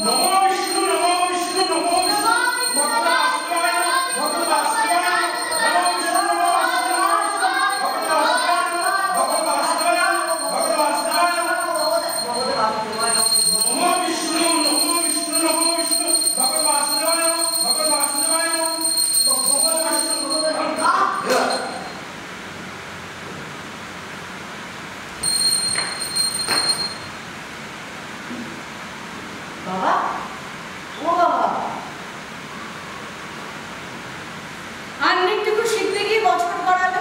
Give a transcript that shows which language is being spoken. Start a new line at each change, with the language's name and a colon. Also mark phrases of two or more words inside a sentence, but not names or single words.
Sanskrit: নমো বিষ্ণু নমো বিষ্ণু নমো বিষ্ণু ভগবান বাসুদেবায় নমঃ ভগবান বাসুদেবায় নমঃ নমো বিষ্ণু নমো বিষ্ণু নমো বিষ্ণু ভগবান বাসুদেবায় নমঃ ভগবান বাসুদেবায় নমঃ নমো বিষ্ণু নমো বিষ্ণু নমো বিষ্ণু ভগবান বাসুদেবায় নমঃ ভগবান বাসুদেবায় নমঃ
Bangla: বাবা, ও বাবা, আহ্নিকটুকু শিখতে গিয়ে বছর করালো,